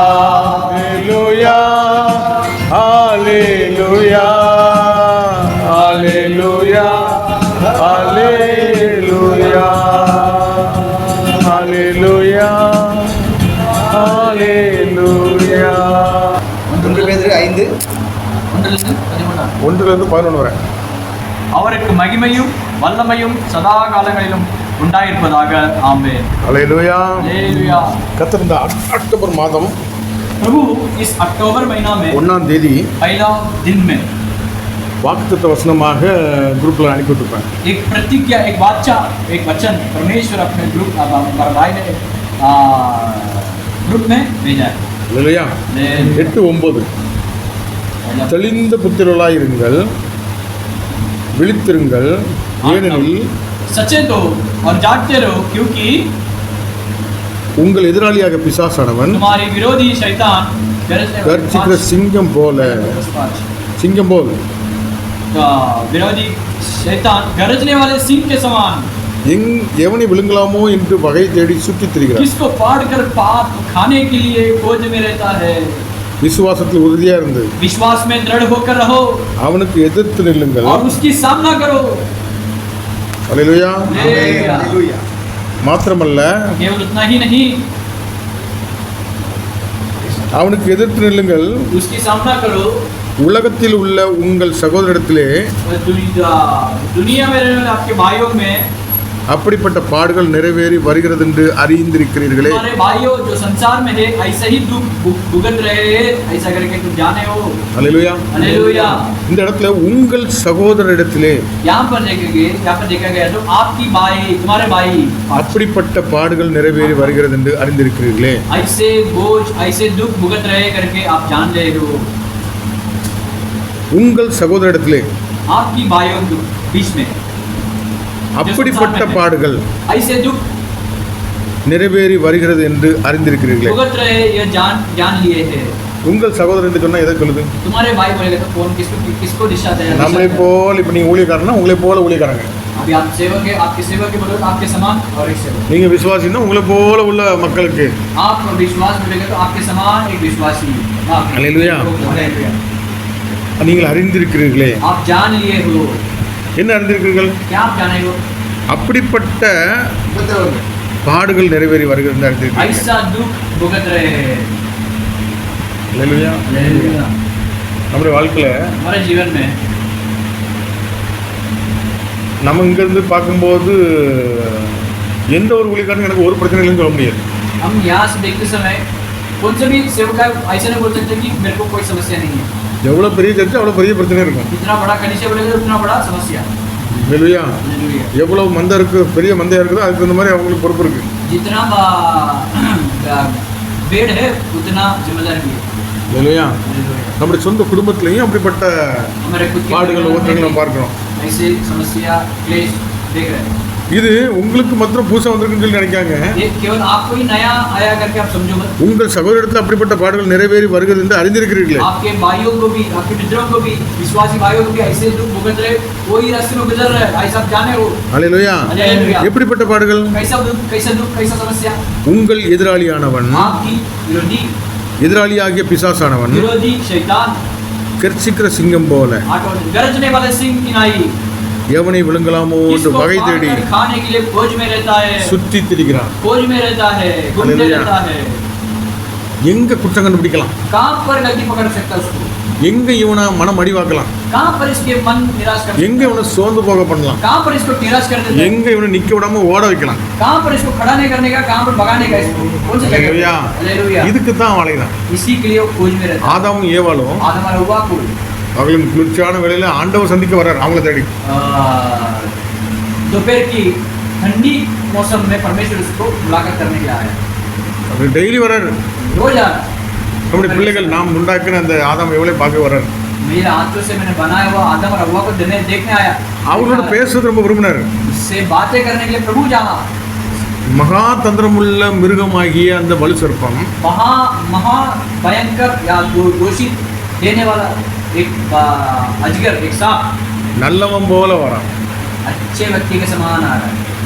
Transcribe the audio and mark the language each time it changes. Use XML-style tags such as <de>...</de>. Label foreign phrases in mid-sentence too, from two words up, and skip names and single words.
<hi>हालेलुया हालेलुया हालेलुया हालेलुया हालेलुया हालेलुया।</hi> <ta>1 பேதுரு 5 1 11 வரை. அவருக்கு மகிமையும் வல்லமையும் சதா காலங்களிலும் உண்டாயிருப்பதாக. ஆமென். ஹல்லேலூயா. ஹல்லேலூயா. கர்த்தர் இந்த அக்டோபர் மாதம்</ta> <hi>प्रभु इस अक्टूबर महीना में</hi> <ta>1ஆம் தேதி</ta> <hi>पहला दिन में</hi> <ta>வாக்குத்தத்த வசனமாக ग्रुपல அனுப்பி விட்டுருப்பேன்.</ta> <hi>एक प्रतिज्ञा, एक वाचा, एक वचन परमेश्वर अपने ग्रुप भाई ने ग्रुप में भेजा है.</hi> <ta>ஹல்லேலூயா. 8:9 தெளிந்த புத்திரர்களாய் இருங்கள், விழித்திருங்கள், ஏனெனில்</ta> <hi>सचेत हो और जागते रहो, क्योंकि</hi> <ta>உங்கள் எதிராளியாக பிசாசானவன்</ta> <hi>तुम्हारे विरोधी शैतान</hi> <ta>கர்ச்சிக்கிற சிங்கம் போல</ta> <hi>विरोधी शैतान गरजने वाले सिंह के समान</hi> <ta>எவனை விழுங்கலாமோ என்று வகை தேடி சுற்றித் திரிகிறார்.</ta> <hi>किसको फाड़कर पाप खाने के लिए खोज में रहता है.</hi> <ta>விசுவாசத்தில் உறுதியா இருந்து</ta> <hi>विश्वास में दृढ़ होकर रहो,</hi> <ta>அவனுக்கு எதிர்த்து நில்லுங்கள்.</ta> <hi>और उसकी सामना करो.</hi> <ta>ஹல்லேலூயா. ஹalleluya. மாத்திரமல்ல</ta> <hi>केवल उतना ही नहीं,</hi> <ta>அவனுக்கு எதிர்த்து நில்லுங்கள்.</ta> <hi>उसकी सामना करो.</hi> <ta>உலகத்தில் உள்ள உங்கள் சகோதரத்திலே</ta> <hi>दुनिया में रहने वाले आपके भाइयों में</hi> <ta>அப்படிப்பட்ட பாடுகள் நிறைவேறி வருகிறது என்று அறிந்திருக்கிறீர்களே.</ta> <hi>हमारे भाइयों जो संसार में है ऐसा ही दुख भुगत रहे हैं, ऐसा करके तुम जाने हो.</hi> <ta>ஹல்லேலூயா.</ta> <hi>हालेलुया.</hi> <ta>இந்த இடத்துல உங்கள் சகோதரரிடத்திலே</ta> <hi>यहाँ पर देखा गया तो आपकी भाई, तुम्हारे भाई</hi> <ta>அப்படிப்பட்ட பாடுகள் நிறைவேறி வருகிறது என்று அறிந்திருக்கிறீர்களே.</ta> <hi>ऐसे बोझ, ऐसे दुख भुगत रहे करके आप जान रहे हो.</hi> <ta>உங்கள் சகோதரரிடத்திலே</ta> <hi>आपकी भाइयों के बीच में</hi> <ta>அப்படிப்பட்ட பாடுகள்</ta> <hi>ऐसे दुख</hi> <ta>நிறைவேறி வருகிறது என்று அறிந்திருக்கிறீர்களே.</ta> <hi>भुगत रहे, ये जान लिए हैं.</hi> <ta>உங்கள் சகோதரன் என்று சொன்னா எதை சொல்லுது?</ta> <hi>तुम्हारे भाई बोलेगा तो कौन किसको दिशा दे?</hi> <ta>நம்மளை போல இப்ப நீங்க ஊழியக்காரனா உங்களை போல ஊழியக்காரங்க,</ta> <hi>अभी आप सेवक है, आपके सेवक के बोलो आपके समान और एक सेवक.</hi> <ta>நீங்க விசுவாசினா உங்களை போல உள்ள மக்களுக்கு.</ta> <hi>आप विश्वास बोलेगा तो आपके समान एक विश्वासी. हालेलुया.</hi> <ta>நீங்கள் அறிந்திருக்கிறீர்களே.</ta> <hi>आप जान लिए हो.</hi> <ta>என்ன அறிந்திருக்கிறீர்கள்?</ta> <hi>क्या आप जाने हो?</hi> <ta>அப்படிப்பட்ட பாடுகள் நிறைவேறி வருகிறது என்று அறிந்திருக்கிறீர்கள்.</ta> <hi>ऐसा दुख भुगत रहे हैं.</hi> <ta>ஹல்லேலூயா.</ta> <hi>हालेलुया.</hi> <ta>நம்முடைய வாழ்க்கையில</ta> <hi>हमारे जीवन में</hi> <ta>நம்ம இங்க இருந்து பார்க்கும்போது எந்த ஒரு ஊழியக்காரனும் எனக்கு ஒரு பிரச்சனை இல்லைன்னு சொல்ல முடியாது.</ta> <hi>हम यहाँ से देखते समय कौन से भी सेवक ऐसा नहीं बोल सकते कि मेरे को कोई समस्या नहीं है.</hi> <ta>எவ்வளவு பெரிய சர்ச்சை அவ்வளவு பெரிய பிரச்சனை இருக்கும்.</ta> <hi>जितना बड़ा कलीसिया बोलेगा उतना बड़ा समस्या.</hi> <ta>ஹல்லேலூயா.</ta> <hi>हालेलुया.</hi> <ta>எவ்வளவு மந்தம் இருக்கு, பெரிய மந்தையா இருக்குதோ அதுக்கு தகுந்த மாதிரி அவங்களுக்கு பொறுப்பு இருக்கு.</ta> <hi>जितना बेड है उतना जिम्मेदारी भी है.</hi> <ta>ஹல்லேலூயா. நம்முடைய சொந்த குடும்பத்திலையும் அப்படிப்பட்ட</ta> <hi>हमारे खुद के</hi> <ta>பாடுகள் ஒவ்வொருத்தரையும் நம்ம பார்க்கிறோம்.</ta> <hi>ऐसे समस्या क्लेश देख रहे हैं.</hi> <ta>இது உங்களுக்கு மாத்திரம் புதுசா வந்திருக்குன்னு சொல்லி நினைக்காங்க.</ta> <hi>ये केवल आपको ही नया आया करके आप समझो मत.</hi> <ta>உங்கள் சகோதரத்தில் அப்படிப்பட்ட பாடுகள் நிறைவேறி வருகிறது என்று அறிந்திருக்கிறீர்களே.</ta> <hi>आपके भाइयों को भी, आपके मित्रों को भी, विश्वासी भाइयों को भी ऐसे दुख भुगत रहे, कोई रास्ते में गुजर रहे, ऐसा आप जाने हो.</hi> <ta>ஹல்லேலூயா.</ta> <hi>हालेलुया.</hi> <ta>எப்படிப்பட்ட பாடுகள்?</ta> <hi>कैसा दुख, कैसा समस्या?</hi> <ta>உங்கள் எதிராளியானவன்,</ta> <hi>आपकी विरोधी,</hi> <ta>எதிராளியாகிய பிசாசானவன்</ta> <hi>विरोधी शैतान</hi> <ta>கர்ச்சிக்கிற சிங்கம் போல</ta> <hi>गरजने वाले सिंह की नाई</hi> <ta>எவனை விழுங்கலாமோ என்று</ta> <hi>किसको</hi> <ta>வகை தேடி</ta> <hi>पाकर खाने के लिए खोज में रहता है,</hi> <ta>சுற்றி திரிகிறான்.</ta> <hi>खोज में रहता है, घूमते हालेलुया. रहता है.</hi> <ta>எங்க குற்றம் கண்டுபிடிக்கலாம்,</ta> <hi>कहाँ पर गलती पकड़ सकता है उसको,</hi> <ta>எங்க இவனை மனம் அடிவாக்கலாம்,</ta> <hi>कहाँ पर इसके मन निराश कर</hi> <ta>எங்க</ta> <hi>सकता</hi> <ta>இவனை சோர்ந்து போக பண்ணலாம்,</ta> <hi>है, कहाँ पर इसको निराश कर देता है,</hi> <ta>எங்க इवனை நிக்க விடாம ஓட வைக்கலாம்.</ta> <hi>कहाँ पर इसको खड़ा नहीं करने का, कहाँ पर भगाने का, इसको कौन सा हालेलुया. जगह? हालेलुया.</hi> <ta>இதுக்கு தான் வளைகிறான்.</ta> <hi>इसी के लिए वो खोज में रहता है.</hi> <ta>ஆதாமும் ஏவாளும்</ta> <hi>आदम और हव्वा को</hi> <ta>பகலும் குளிர்ச்சியான வேளையில ஆண்டவர் சந்திக்க வர்றார் அவங்கள தேடி.</ta> <hi>दोपहर की ठंडी मौसम में परमेश्वर उसको मुलाकात करने के लिए आया.</hi> <ta>அவர் டெய்லி வர்றாரு.</ta> <hi>रोज आ रहा है.</hi> <ta>நம்முடைய பிள்ளைகள் நாம் உண்டாக்கின அந்த ஆதாம் எவ்வளோ பார்க்க வர்றாரு.</ta> <hi>मेरे हाथों से मैंने बनाया हुआ आदम और हव्वा को देखने आया.</hi> <ta>அவரோட பேசுறது ரொம்ப விரும்பினார்.</ta> <hi>उससे बातें करने के लिए प्रभु जाना.</hi> <ta>மகா தந்திரமுள்ள மிருகமாகிய அந்த வலு சர்ப்பம்</ta> <hi>महा भयंकर या घोषित देने वाला एक अजगर, एक सांप</hi> <ta>நல்லவன் போல வரான்.</ta> <hi>अच्छे व्यक्ति के समान आ रहा है.</hi>